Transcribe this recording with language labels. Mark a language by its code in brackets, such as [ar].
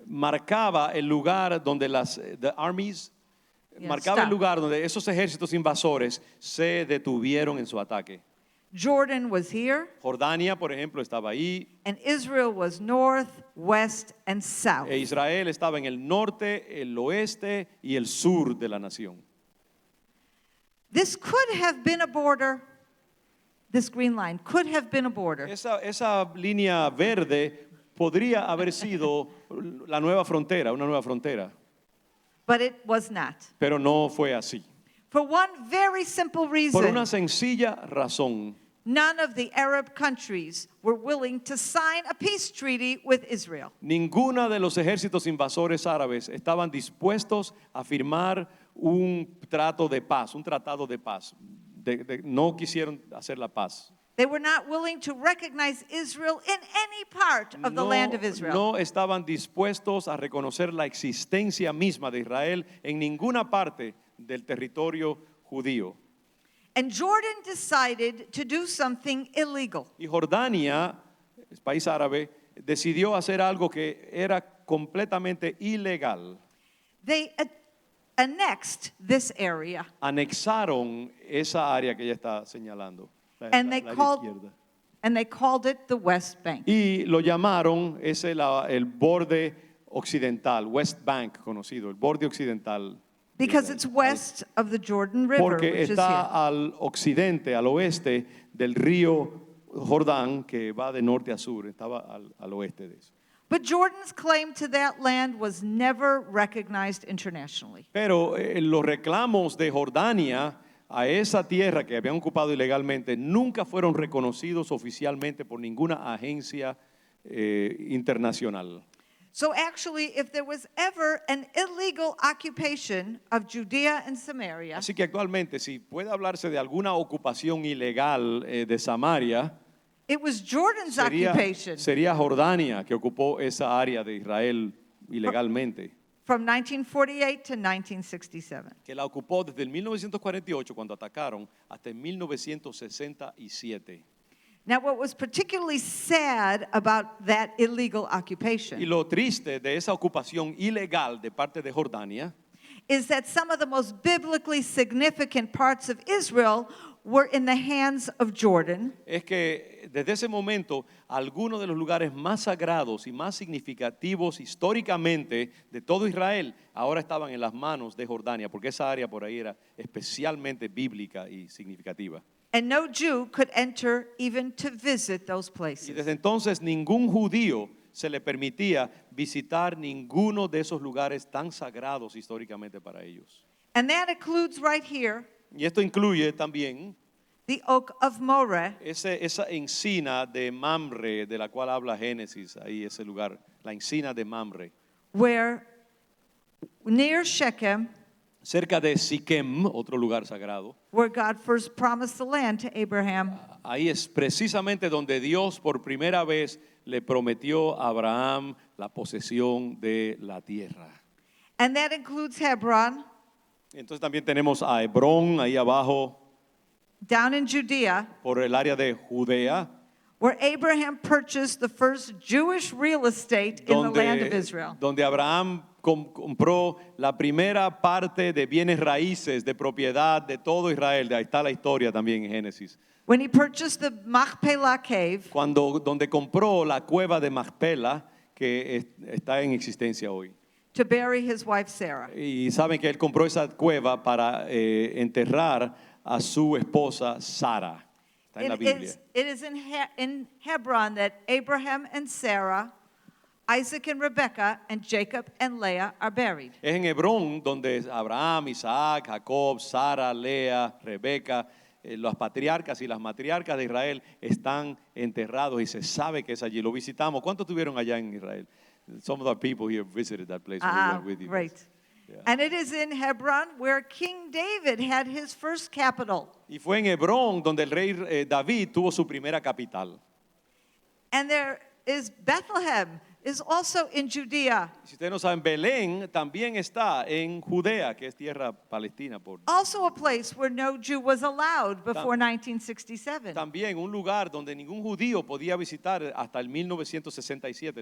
[es] Marcaba el lugar donde [en] the armies [es] marcaba el [en] stop. [es] lugar donde esos ejércitos invasores se detuvieron en su ataque. [en] Jordan was here, [es] Jordania, por ejemplo, estaba ahí, [en] and Israel was north, west, and south. [es] e Israel estaba en el norte, el oeste y el sur de la nación. [en] This could have been a border. This green line could have been a border. [es] Esa línea verde podría haber sido la nueva frontera, una nueva frontera, [en] But it was not. [es] pero no fue así. [en] For one very simple [es] Por [en] reason, [es] una sencilla razón. [en] none of the Arab countries were willing to sign a peace treaty with Israel. [es] Ninguna de los ejércitos invasores árabes estaban dispuestos a firmar un trato de paz, un tratado de paz. No quisieron hacer la paz. [en] They were not willing to recognize Israel in any part of the land of Israel. [es] No estaban dispuestos a reconocer la existencia misma de Israel en ninguna parte del territorio judío. [en] And Jordan decided to do something illegal. [es] Y Jordania, el país árabe, decidió hacer algo que era completamente ilegal. [en] They annexed this area. [es] Anexaron esa área que ella está señalando, [en] And they [es] área [en] called- [es] izquierda. [en] And they called it the West Bank. [es] Y lo llamaron el borde occidental, West Bank conocido, el borde occidental. de [en] Because Israel. it's west of the Jordan River, [es] Porque [en] which is [es] está [en] here. [es] al occidente, al oeste del río Jordán, que va de norte a sur, estaba al oeste de eso. [en] But Jordan's claim to that land was never recognized internationally. [es] Pero los reclamos de Jordania a esa tierra que habían ocupado ilegalmente nunca fueron reconocidos oficialmente por ninguna agencia internacional. [en] So actually, if there was ever an illegal occupation of Judea and Samaria, [es] Así que actualmente, si puede hablarse de alguna ocupación ilegal de Samaria, [en] it was Jordan's occupation [es] sería Jordania que ocupó esa área de Israel ilegalmente, [en] from 1948 to 1967. [es] que la ocupó desde el 1948 cuando atacaron hasta el 1967. [en] Now, what was particularly sad about that illegal [es] Y [en] occupation [es] lo triste de esa ocupación ilegal de parte de Jordania [en] is that some of the most biblically significant parts of Israel were in the hands of Jordan, [es] es que desde ese momento algunos de los lugares más sagrados y más significativos históricamente de todo Israel ahora estaban en las manos de Jordania, porque esa área por ahí era especialmente bíblica y significativa. [en] and no Jew could enter even to visit those [es] Y [en] places. [es] desde entonces ningún judío se le permitía visitar ninguno de esos lugares tan sagrados históricamente para ellos. [en] And that includes right here [es] Y esto incluye también [en] the oak of Moreh, [es] esa encina de Mamre de la cual habla Génesis, ahí ese lugar, la encina de Mamre. [en] where near Shechem, [es] Cerca de Siquem, otro lugar sagrado, [en] where God first promised the land to Abraham. [es] ahí es precisamente donde Dios por primera vez le prometió a Abraham la posesión de la tierra. [en] And that includes Hebron, [es] Entonces también tenemos a Hebrón ahí abajo, [en] down in Judea, [es] por el área de Judea, [en] where Abraham purchased the first Jewish real estate in the land of Israel. [es] donde Abraham compró la primera parte de bienes raíces, de propiedad de todo Israel. Ahí está la historia también en Génesis. [en] When he purchased the Machpelah cave, [es] Donde compró la cueva de Macpela, que está en existencia hoy. [en] to bury his wife Sarah. [es] Y saben que él compró esa cueva para enterrar a su esposa Sara. Está en la Biblia. [en] It is in Hebron that Abraham and Sarah, Isaac and Rebekah, and Jacob and Leah are buried. [es] Es en Hebrón donde Abraham, Isaac, Jacob, Sara, Lea, Rebeca, los patriarcas y las matriarcas de Israel están enterrados y se sabe que es allí. Lo visitamos. ¿Cuántos estuvieron allá en Israel? [en] Some of the people here visited that place. When we went with you. Right. Yeah. And it is in Hebron where King David had his first capital. [es] Y fue en Hebrón donde el rey David tuvo su primera capital. [en] And there is Bethlehem, is also in Judea. [es] Si ustedes no saben, Belén también está en Judea, que es tierra palestina. [en] Also a place where no Jew was allowed before 1967. [es] También un lugar donde ningún judío podía visitar hasta el 1967.